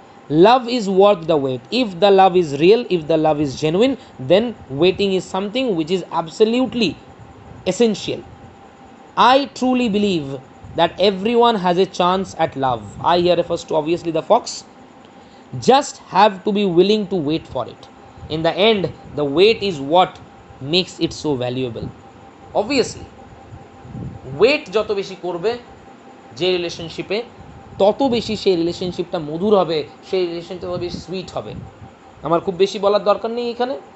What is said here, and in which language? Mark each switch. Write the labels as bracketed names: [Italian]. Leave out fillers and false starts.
[English] Love is worth the wait. If the love is real, if the love is genuine, then waiting is something which is absolutely essential. I truly believe that everyone has a chance at love. I here refers to obviously the fox. Just have to be willing to wait for it. In the end, the wait is what makes it so valuable. [Bangla] Obviously, wait যত বেশি করবে যে রিলেশনশিপে, তত বেশি সেই রিলেশনশিপটা মধুর হবে, সেই রিলেশনটা তত বেশি সুইট হবে। আমার খুব বেশি বলার দরকার নেই এখানে।